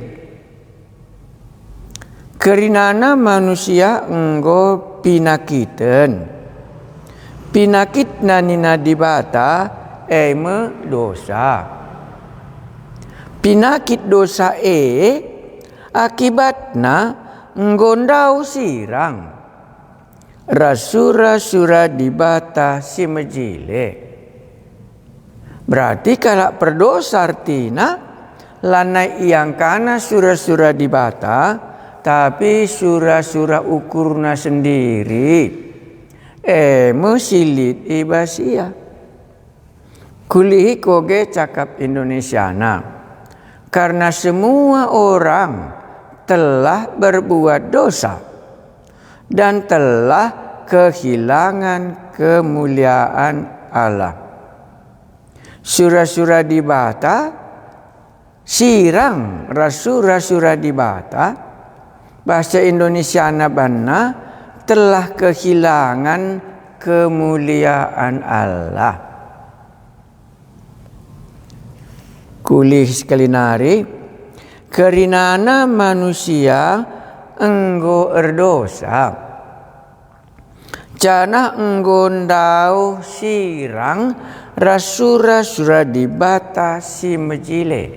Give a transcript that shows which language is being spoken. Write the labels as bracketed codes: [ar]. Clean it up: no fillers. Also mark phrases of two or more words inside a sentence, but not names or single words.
[btx] Kerinana manusia enggo pinakiten pinakit nanina dibata eme dosa. Pinakit dosa akibatna nggondau sirang rasura-sura dibata si mejile. [id] Berarti kalau [btx] perdosa artina lanai yang kana sura-sura dibata tapi sura-sura ukurna sendiri musilit ibasia. Kulihi koge cakap Indonesiana. [id] Karena semua orang telah berbuat dosa dan telah kehilangan kemuliaan Allah. [btx] Sura-sura dibata, sirang rasura-sura dibata, [id] bahasa Indonesia nabana telah kehilangan kemuliaan Allah. [btx] Kulih sekali nari, kerinana manusia enggo erdosa, cana enggondau sirang rasura-sura dibata si mejile.